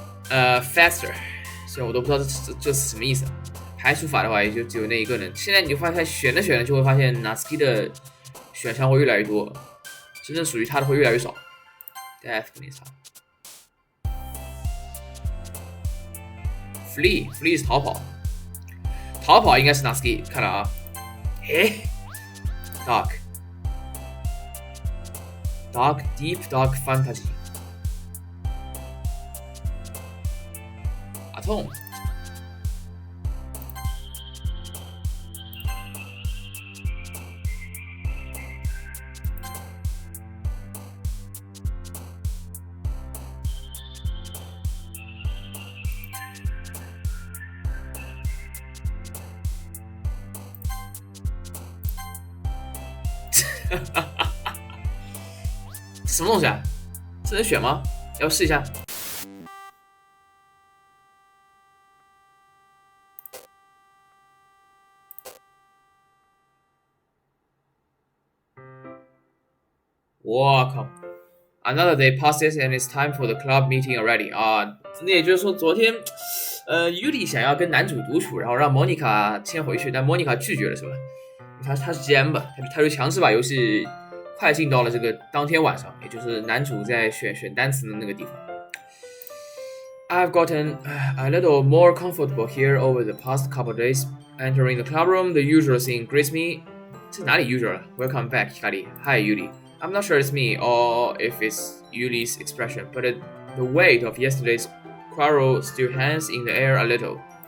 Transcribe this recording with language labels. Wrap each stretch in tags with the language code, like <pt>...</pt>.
<zh>faster， 虽然我都不知道这是什么意思。排除法的话，也就只有那一个人。现在你就发现选着就会发现 Natsuki 的选项会越来越多，真正属于他的会越来越少。Death 肯定是他。 Flee 是逃跑应该是 Natsuki。看了啊，诶</zh> <en>Deep dark fantasy。</en> <zh>阿痛。什么东西啊？这能选吗？要试一下。我靠</zh> <en>！Another day passes and it's time for the club meeting already 啊！</en> <zh>那也就是说，昨天Yuli 想要跟男主独处，然后让 Monica 先回去，但 Monica 拒绝了，是吧？他是 GM 吧，他就强势把游戏快进到了这个当天晚上，也就是男主在选单词的那个地方。</zh> <en>I've gotten a little more comfortable here over the past couple days. Entering the clubroom, the usual scene greets me.</en> <zh>这哪里</zh> <en>usual? Welcome back, Hikari. Hi, Yuli. I'm not sure it's me or if it's Yuli's expression, but the weight of yesterday's quarrel still hangs in the air a little.</en>